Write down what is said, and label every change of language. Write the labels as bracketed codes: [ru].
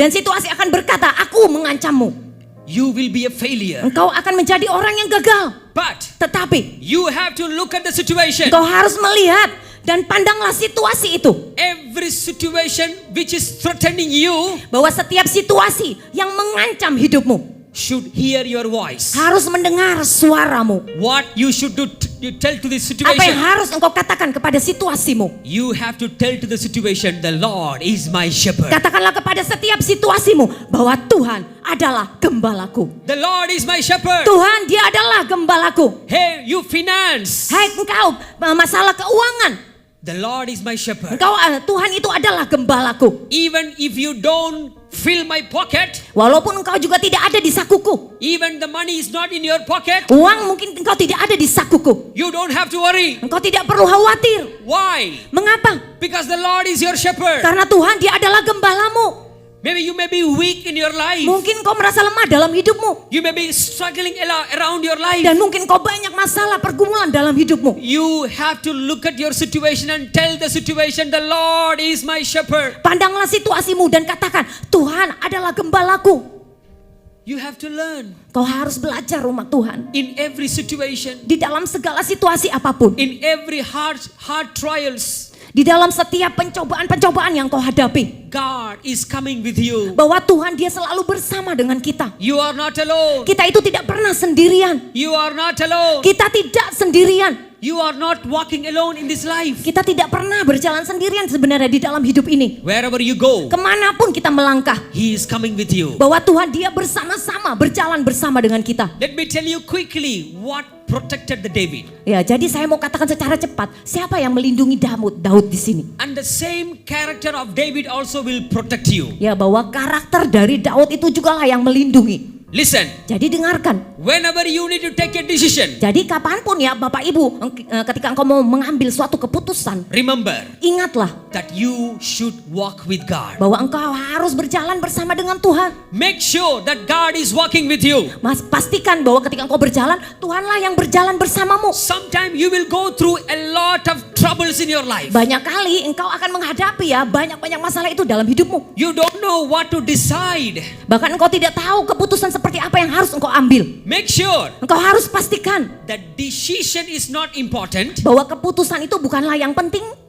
[id] Dan situasi akan berkata, "Aku mengancammu." [en] You will be a failure. [id] Engkau akan menjadi orang yang gagal. [en] But [id] Tetapi [en] you have to look at the situation. [id] engkau harus melihat dan pandanglah situasi itu. [en] Every situation which is threatening you [id] Bahwa setiap situasi yang mengancam hidupmu [en] should hear your voice. [id] harus mendengar suaramu. [en] What you should do, you tell to this [id] Apa yang harus engkau katakan kepada situasimu? [en] You have to tell to the situation, the Lord is my shepherd. [id] Katakanlah kepada setiap situasimu bahwa Tuhan adalah gembalaku. [en] The Lord is my shepherd. [id] Tuhan, dia adalah gembalaku. [en] Hey, you finance. [id] Hai engkau, masalah keuangan. [en] The Lord is my shepherd. [id] Engkau, Tuhan itu adalah gembalaku. [en] Even if you don't fill my pocket, [id] Walaupun engkau juga tidak ada di sakuku. [en] even the money is not in your pocket, [id] Uang mungkin engkau tidak ada di sakuku. [en] you don't have to worry. [id] Engkau tidak perlu khawatir. [en] Why? [id] Mengapa? [en] Because the Lord is your shepherd. [id] Karena Tuhan dia adalah gembalamu. [en] Maybe you may be weak in your life. [id] Mungkin kau merasa lemah dalam hidupmu. [en] You may be struggling around your life. [id] Dan mungkin kau banyak masalah pergumulan dalam hidupmu. [en] You have to look at your situation and tell the situation, the Lord is my shepherd. [id] Pandanglah situasimu dan katakan, Tuhan adalah gembalaku. [en] You have to learn [id] Kau harus belajar rumah Tuhan. [en] in every situation, [id] Di dalam segala situasi apapun. [en] in every hard trials, [id] Di dalam setiap pencobaan-pencobaan yang kau hadapi. [en] God is coming with you. [id] Bahwa Tuhan dia selalu bersama dengan kita. [en] You are not alone. [id] Kita itu tidak pernah sendirian. [en] You are not alone. [id] Kita tidak sendirian. [en] You are not walking alone in this life. [id] Kita tidak pernah berjalan sendirian sebenarnya di dalam hidup ini. [en] Wherever you go, [id] Kemanapun kita melangkah. [en] He is coming with you. [id] Bahwa Tuhan dia bersama-sama, berjalan bersama dengan kita. [en] Let me tell you quickly what protected the David. [id] Ya, jadi saya mau katakan secara cepat, siapa yang melindungi Daud di sini? [en] And the same character of David also will protect you. [id] Ya, bahwa karakter dari Daud itu jugalah yang melindungi. [en] Listen, [id] Jadi dengarkan. [en] whenever you need to take a decision, [id] Jadi kapanpun ya Bapak Ibu, ketika engkau mau mengambil suatu keputusan, [en] remember [id] ingatlah [en] that you should walk with God. [id] bahwa engkau harus berjalan bersama dengan Tuhan. [en] Make sure that God is walking with you. [id] Mas, pastikan bahwa ketika engkau berjalan, Tuhanlah yang berjalan bersamamu. [en] Sometimes you will go through a lot of troubles in your life. [id] Banyak kali engkau akan menghadapi ya banyak-banyak masalah itu dalam hidupmu. [en] You don't know what to decide. [id] Bahkan engkau tidak tahu keputusan seperti apa yang harus engkau ambil. [en] Make sure [id] Engkau harus pastikan [en] that decision is not important, [id] bahwa keputusan itu bukanlah yang penting,